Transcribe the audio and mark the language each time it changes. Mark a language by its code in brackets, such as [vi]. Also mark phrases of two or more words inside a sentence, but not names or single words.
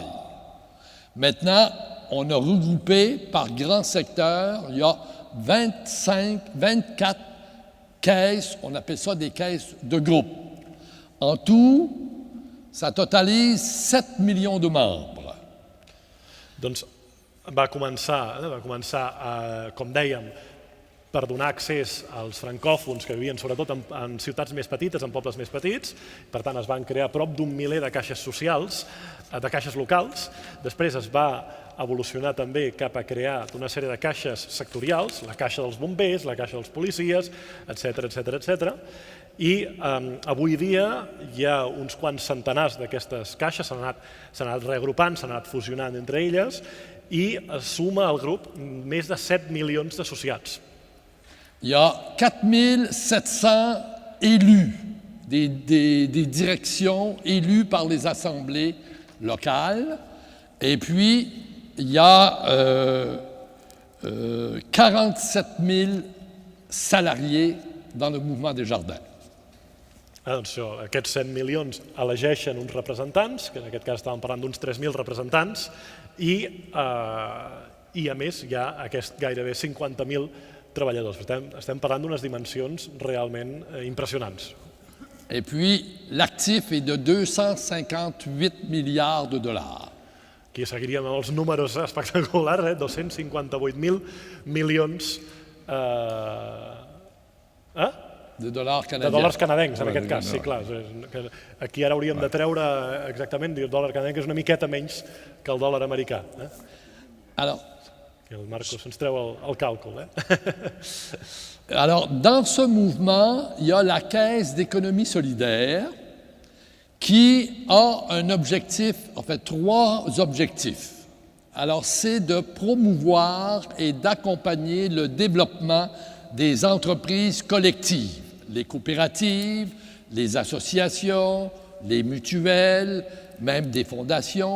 [fr] Maintenant, on a regroupé par grands secteurs, il y a 24 caisses, on appelle ça des caisses de groupe. En tout, ça totalise 7 millions de membres. [ca] Doncs va començar, com dèiem, per donar accés als francòfons que vivien sobretot en ciutats més petites, en pobles més petits. Per tant, es van crear prop d'un miler de caixes socials, de caixes locals. Després es va evolucionar també cap a crear una sèrie de caixes sectorials, la caixa dels bombers, la caixa dels policies, etc. I avui dia hi ha uns quants centenars d'aquestes caixes, s'han anat reagrupant, s'han anat fusionant entre elles, i es suma al grup més de 7 milions d'associats. [fr] Il y a 4700 élus, des directions élues par les assemblées locales, et puis il y a 47 000 salariés dans le mouvement des jardins. [ca] Doncs aquests 100 milions elegeixen uns representants, que en aquest cas estàvem parlant d'uns 3.000 representants, i a més hi ha gairebé 50.000 treballadors. Estem parlant d'unes dimensions realment impressionants. [fr] Et puis, l'actif est de 258 milliards de dollars. [ca] Aquí seguiríem amb els números espectaculars, 258.000 milions de dòlars canadiens. De dòlars canadencs, en aquest cas, sí, clar. Aquí ara hauríem de treure exactament, el dòlar canadenc és una miqueta menys que el dòlar americà. Alors, el Marcos ens treu el càlcul. [fr] Alors, dans ce mouvement, il y a la Caisse d'économie solidaire qui a un objectif, en fait, 3 objectifs. Alors, c'est de promouvoir et d'accompagner le développement des entreprises collectives, les coopératives, les associations, les mutuelles, même des fondations.